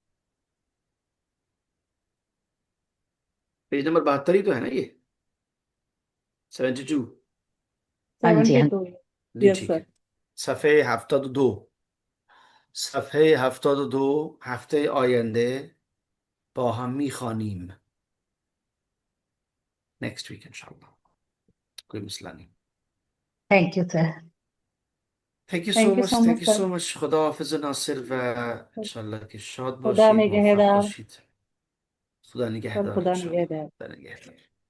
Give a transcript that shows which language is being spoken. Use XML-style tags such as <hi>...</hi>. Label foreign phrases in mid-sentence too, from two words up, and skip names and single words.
<ur>پیج نمبر 72 ہی تو ہے نا یہ، 72. ہاں جی، ہاں. 72। जी यस ठीक सर।</ur> <fa>है। صفحه هفتاد دو، صفحه هفتاد دو، هفته آینده با هم میخوانیم।</fa> <en>Next week</en> <ur>انشاءاللہ، کوئی مسئلہ نہیں.</ur> <en>Thank you sir. Thank you so Thank you मच, सो थैंक मच यू सर। So much.</en> <fa>خدا حافظ ناصر، و ان‌شاءالله که شاد खुदा बاشید، موفق निगहदार। باشید. खुदा सर निगहदार खुदा इंशाल्लाह, निगहदार। خدا نگهدار.</fa>